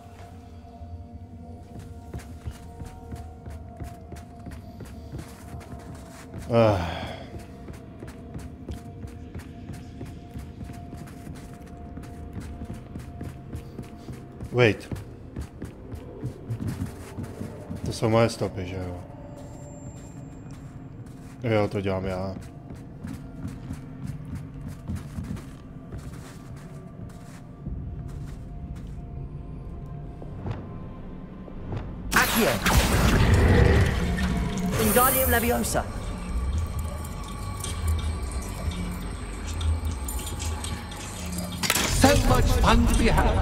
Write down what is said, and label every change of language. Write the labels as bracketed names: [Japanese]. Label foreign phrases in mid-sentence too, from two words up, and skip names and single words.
[English] Wait. [Czech] To jsou moje stopy, že jo? Jo, to dělám já. Accio. [Latin] Wingardium Leviosa. [English] So much fun to be had.